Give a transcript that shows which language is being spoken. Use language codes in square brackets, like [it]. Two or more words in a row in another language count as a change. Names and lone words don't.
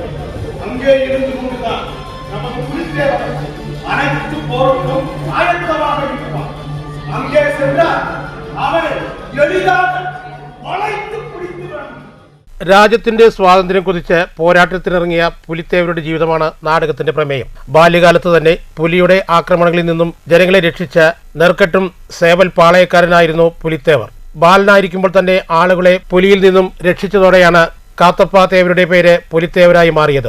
[ta] அங்கே இருந்து கொண்டுதான் நமது புலித்தேவர் அனைத்து போருக்கும் ஆயத்தமாக இருப்பான். அங்கே சென்றால் அவனை எளிதாக வளைத்து பிடித்து வேண்டும். [ml] രാജ്യത്തിന്റെ സ്വാതന്ത്ര്യം കൊതിച്ച് പോരാട്ടത്തിനിറങ്ങിയ പുലിത്തേവരുടെ ജീവിതമാണ് നാടകത്തിന്റെ പ്രമേയം. ബാല്യകാലത്ത് തന്നെ പുലിയുടെ ആക്രമണങ്ങളിൽ നിന്നും ജനങ്ങളെ രക്ഷിച്ച നെർക്കെട്ടും സേവൽ പാളയക്കാരനായിരുന്നു പുലിത്തേവർ. ബാലനായിരിക്കുമ്പോൾ തന്നെ ആളുകളെ പുലിയിൽ നിന്നും രക്ഷിച്ചതോടെയാണ് കാത്തപ്പ തേവരുടെ പേര് പുലിത്തേവരായി മാറിയത്.